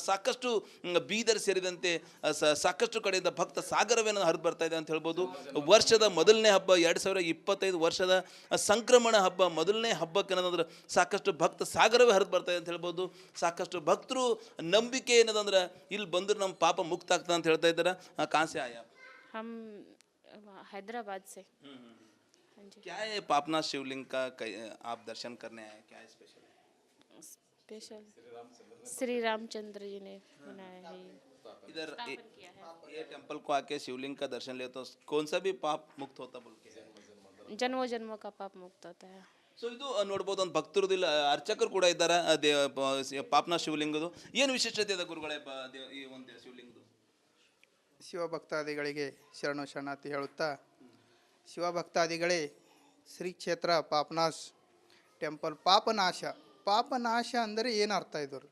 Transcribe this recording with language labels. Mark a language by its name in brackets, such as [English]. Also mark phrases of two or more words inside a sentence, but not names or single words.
[Kannada] ಸಾಕಷ್ಟು ಬೀದರ್ ಸೇರಿದಂತೆ ಸಾಕಷ್ಟು ಕಡೆಯಿಂದ ಭಕ್ತ ಸಾಗರವೇನ ಹರಿದು ಬರ್ತಾ ಇದೆ ಅಂತ ಹೇಳ್ಬೋದು. ವರ್ಷದ ಮೊದಲನೇ ಹಬ್ಬ 2025 ವರ್ಷದ ಸಂಕ್ರಮಣ ಹಬ್ಬ ಮೊದಲನೇ ಹಬ್ಬಕ್ಕೆ ಏನಂದ್ರೆ ಸಾಕಷ್ಟು ಭಕ್ತ ಸಾಗರವೇ ಹರಿದು ಬರ್ತಾ ಇದೆ ಅಂತ ಹೇಳ್ಬೋದು. ಸಾಕಷ್ಟು ಭಕ್ತರು ನಂಬಿಕೆ ಏನದಂದ್ರೆ ಇಲ್ಲಿ ಬಂದ್ರೆ ನಮ್ಮ ಪಾಪ ಮುಕ್ತ ಆಗ್ತದೆ ಅಂತ ಹೇಳ್ತಾ ಇದ್ದಾರೆ. [Hindi] कहाँ से आया हम हैदराबाद से। क्या है पापनाश शिवलिंग का आप दर्शन करने आए, क्या है स्पेशल? स्पेशल श्री रामचंद्र जी ने बनाया है इधर ये टेंपल को आके शिवलिंग का दर्शन ले तो कौन सा भी पाप मुक्त होता बोल के जन्मों जन्मों का पाप मुक्त होता है. [Kannada] ಸೊ ಇದು ನೋಡ್ಬೋದು. ಒಂದು ಭಕ್ತರು ಅರ್ಚಕರು ಕೂಡ ಇದ್ದಾರೆ ಪಾಪನಾಶ ಶಿವಲಿಂಗದು. ಏನು ವಿಶೇಷತೆ ಇದೆ ಗುರುಗಳೇ ಈ ಒಂದು ಶಿವಲಿಂಗದು? ಶಿವಭಕ್ತಾದಿಗಳಿಗೆ ಶರಣು ಶರಣಾರ್ಥಿ ಹೇಳುತ್ತಾ, ಶಿವಭಕ್ತಾದಿಗಳೇ ಶ್ರೀ ಕ್ಷೇತ್ರ ಪಾಪನಾಶ್ ಟೆಂಪಲ್ ಪಾಪನಾಶ ಅಂದರೆ ಏನು ಅರ್ಥ ಇದ್ರು?